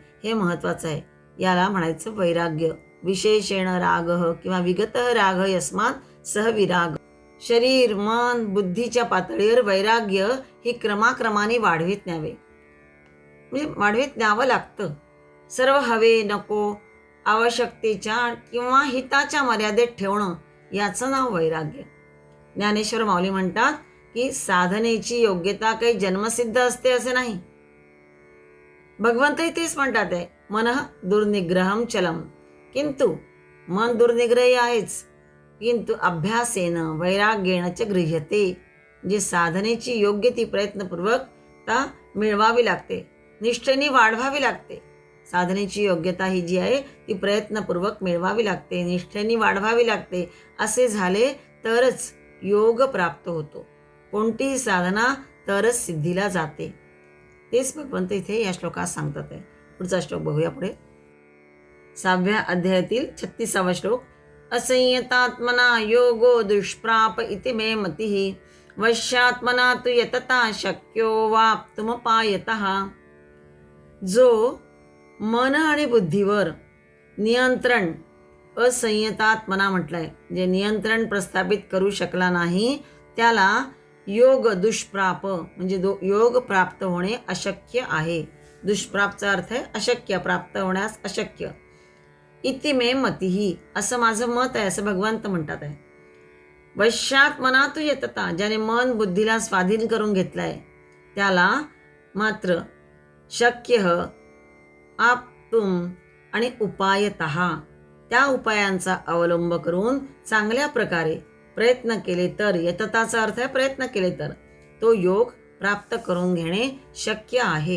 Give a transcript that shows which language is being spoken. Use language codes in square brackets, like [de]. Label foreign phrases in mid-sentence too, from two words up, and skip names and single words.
[mr] हे महत्त्वाचं आहे. याला म्हणायचं वैराग्य. [sa] विशेषेण रागः किंवा विगतः राग यस्मात् सह विराग. [mr] शरीर, मन, बुद्धीच्या पातळीवर वैराग्य ही क्रमाक्रमाने वाढवीत न्यावे, म्हणजे वाढवीत न्यावं लागतं. सर्व हवे नको आवश्यकतेच्या किंवा हिताच्या मर्यादेत ठेवणं याचं नाव वैराग्य. ज्ञानेश्वर माऊली म्हणतात की साधनेची योग्यता काही जन्मसिद्ध असते असे नाही. भगवंतही तेच म्हणतात आहे, [sa] मनः दुर्निग्रहम चलम. [mr] किंतु मन दुर्निग्रही आहेच, किंतु [sa] अभ्यासेन वैराग्येण च गृह्यते. [mr] जे साधनेची योग्य ती प्रयत्नपूर्वकता मिळवावी लागते, निष्ठेने वाढवावी लागते. साधनेची योग्यता ही जी आहे ती प्रयत्नपूर्वक मिळवावी लागते, निष्ठेने वाढवावी लागते. असे झाले तरच योग प्राप्त होतो. कोणतीही साधना तरच सिद्धीला जाते. तेच भगवंत इथे या श्लोकात सांगतात आहे. पुढचा श्लोक बघूया पुढे. 6व्या अध्यायातील 36वा श्लोक. [sa] असंयतात्मना योगो दुष्प्राप इति मे मतिः वश्यात्मना तु यतता शक्यो वाप्तुमुपायतः. [mr] जो मन आणि बुद्धीवर नियंत्रण असंयतात्मना म्हटलंय, जे नियंत्रण प्रस्थापित करू शकला नाही त्याला योग दुष्प्राप म्हणजे योग प्राप्त होणे अशक्य आहे. दुष्प्रापचा अर्थ आहे अशक्य, प्राप्त होण्यास अशक्य. [sa] इति मे मतिः [mr] असं माझं मत आहे, असं भगवंत म्हणतात आहे. [sa] वश्यात मना तु यतता, [mr] ज्याने मन बुद्धीला स्वाधीन करून घेतलाय त्याला मात्र [sa] शक्य आप्तुम [mr] आणि उपायतः, त्या उपायांचा अवलंब करून चांगल्या प्रकारे प्रयत्न केले तर, यतताचा अर्थ आहे प्रयत्न केले तर, तो योग प्राप्त करून घेणे शक्य आहे.